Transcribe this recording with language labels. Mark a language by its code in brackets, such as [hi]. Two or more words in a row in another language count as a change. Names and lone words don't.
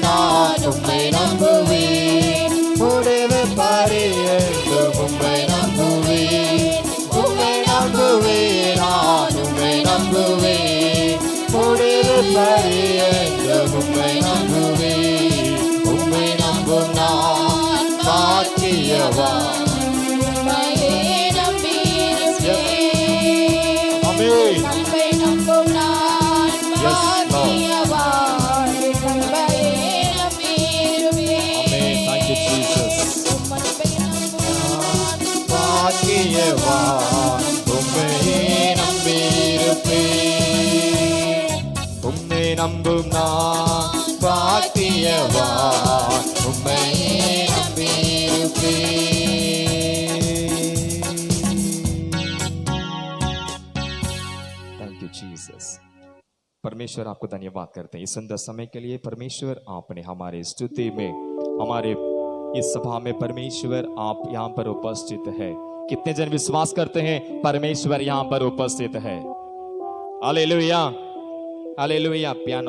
[ta] நான் உம்மை நம்புவேன் முடிவு பரியந்தம் உம்மை நம்புவேன் உம்மை நம்புவேன் நான் உம்மை நம்புவேன் முடிவு பரியந்தம் உம்மை நம்புவேன் உம்மை நம்பும் நான் பாக்கியவான் உம்மையே நம்பியிருப்பேன் ஆமென் அன்பை நம்பும் நான் பாக்கியவான் உம்மையே நம்பியிருப்பேன் [en] ஆமென் thank you Jesus [ta] உம்மை நம்பும் நான் [hi] பாக்கியவான் உம்மையே நம்பியிருப்பேன் உம்மை நம்பும் [ta] நான் பாக்கியவான் உம்மையே நம்பியிருப்பேன் [en] Thank you Jesus [hi] परमेश्वर आपको धन्यवाद करते हैं इस सुंदर समय के लिए परमेश्वर आपने हमारे स्तुति में हमारे इस सभा में परमेश्वर आप यहाँ पर उपस्थित है कितने जन विश्वास करते हैं परमेश्वर यहाँ पर उपस्थित है हालेलुया हालेलुया पियानो